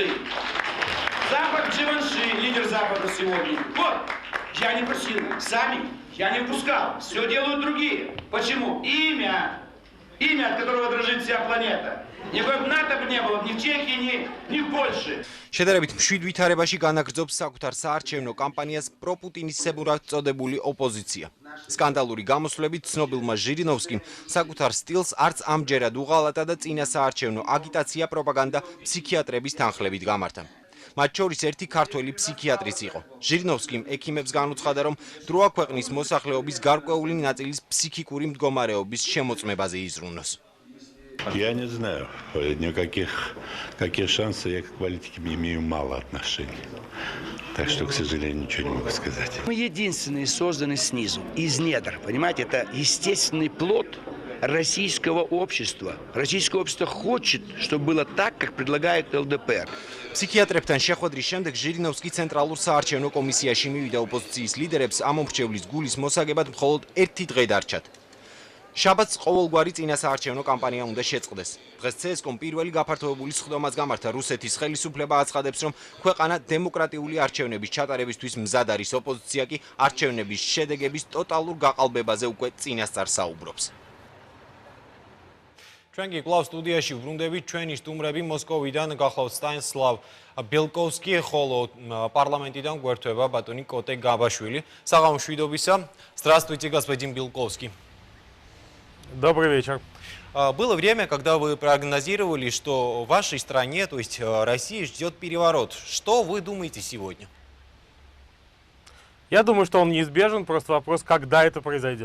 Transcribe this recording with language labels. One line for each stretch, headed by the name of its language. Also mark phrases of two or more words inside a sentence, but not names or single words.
Russian: Запах Дживанши, лидер Запада сегодня. Вот, я не просил, сами, я не впускал. Все делают другие. Почему? Имя, от которого дрожит вся планета. Никакой НАТО бы не было ни в Чехии, ни в Польше.
Georgian: შედარებით მშვიდ ვითარებაში განაგრძობს საკუთარ საარჩევნო კამპანიას პროპუტინისებურად წოდებული ოპოზიცია. სკანდალური გამოსვლებით ცნობილმა ჟირინოვსკიმ საკუთარ სტილს არც ამჯერად უღალატა და წინასაარჩევნო აგიტაცია პროპაგანდა ფსიქიატრების თანხლებით გამართა. მათ შორის ერთი ქართველი ფსიქიატრიც იყო. ჟირინოვსკიმ ექიმებს განუცხადა, რომ დროა ქვეყნის მოსახლეობის გარკვეული ნაწილის ფსიქიკური მდგომარეობის შემოწმებაზე იზრუნოს.
Russian: Я не знаю, какие шансы, я к политике имею мало отношений. Так что, к сожалению, ничего не могу сказать. Мы единственные созданы снизу, из недр. Понимаете, это естественный плод российского общества. Российское общество хочет, чтобы было так, как предлагает ЛДПР.
Georgian: ფსიქიატრებთან შეხვედრის შემდეგ ჟირინოვსკი ცენტრალურ საარჩევნო კომისიაში მივიდა ოპოზიციის ლიდერებს ამომრჩევლის გულის მოსაგებად მხოლოდ 1 დღე დარჩათ. შაბათს ყოველგვარი წინასაარჩევნო კამპანია უნდა შეწყდეს. დღეს CSKOM პირველი გაფართოებული სხდომაც გამართა. რუსეთის ხელისუფლება აცხადებს, რომ ქვეყანა დემოკრატიული არჩევნების ჩატარებისთვის მზად არის. ოპოზიცია კი არჩევნების შედეგების ტოტალურ გაყალბებაზე უკვე წინასწარ საუბრობს. ჩვენ კი კვლავ სტუდიაში ვბრუნდებით, ჩვენი სტუმრები მოსკოვიდან გახლავთ სტანისლავ ბელკოვსკი, ხოლო პარლამენტიდან გვერდება ბატონი კოტე გაბაშვილი. საღამო მშვიდობისა.
Russian: Здравствуйте, господин Белковский. Добрый вечер. Было время, когда вы прогнозировали, что в вашей стране, то есть России, ждет переворот. Что вы думаете сегодня? Я думаю, что он неизбежен, просто вопрос, когда это произойдет.